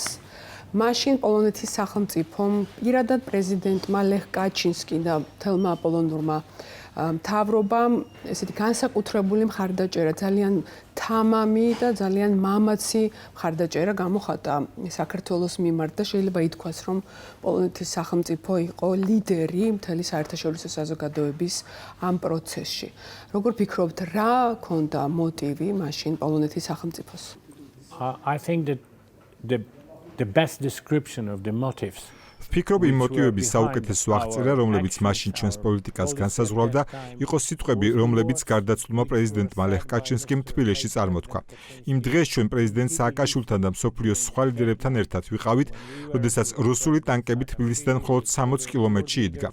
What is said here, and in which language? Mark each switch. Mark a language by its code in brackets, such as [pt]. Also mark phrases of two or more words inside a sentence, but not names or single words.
[ka] მაშინ პოლონეთის სახელმწიფომ პირადად პრეზიდენტმა ლეხ კაჩინსკი და მთელმა პოლონურმა მთავრობამ ესეთი განსაკუთრებული მხარდაჭერა, ძალიან თამამი და ძალიან მამაცი მხარდაჭერა გამოხატა საქართველოს მიმართ და შეიძლება ითქვას, რომ პოლონეთის სახელმწიფო იყო ლიდერი მთელი საერთაშორისო საზოგადოების ამ პროცესში. როგორ ფიქრობთ, რა ქონდა მოტივი მაშინ პოლონეთის სახელმწიფოს? [en] I think that the best description of the motives [ka] ვფიქრობ, იმ მოტივების საუკეთესო აღწერა, რომლებიც მაშინ ჩვენს პოლიტიკას განსაზღვრავდა, იყო სიტყვები, რომლებიც გარდაცვლილმა პრეზიდენტმა ლეხ კაჩინსკიმ თბილისში წარმოთქვა. იმ დღეს ჩვენ პრეზიდენტ სააკაშვილთან და მსოფლიოს სხვა ლიდერებთან ერთად ვიყავით, როდესაც რუსული ტანკები თბილისიდან მხოლოდ 60 კილომეტრში იდგა.